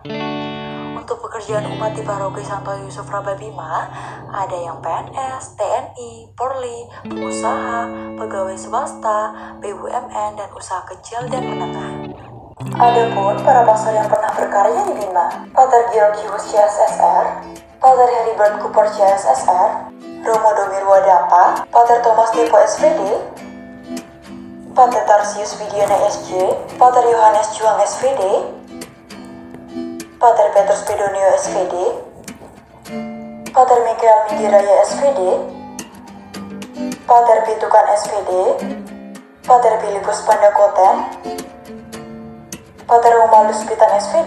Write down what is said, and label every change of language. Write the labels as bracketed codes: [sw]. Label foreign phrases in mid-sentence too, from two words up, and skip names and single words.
[id] Untuk pekerjaan umat di paroki Santo Yusuf Rabai Bima ada yang PNS, TNI, Polri, pengusaha, pegawai swasta, BUMN, dan usaha kecil dan menengah. Adapun para pastor yang pernah berkarya di Bima, Pater Georgius CSSR, Pater Heribert Cooper CSSR, Romo Domir Wadapa, Pater Thomas Depo SVD, Pater Tarsius Widiana SJ, Pater Yohanes Juang SVD, Pater Petrus Pedonio SVD, Pater Mikael Mindiraya SVD, Pater Pitukan SVD, Pater Filipus Pandakoten, Pater Romalus Pitan SVD,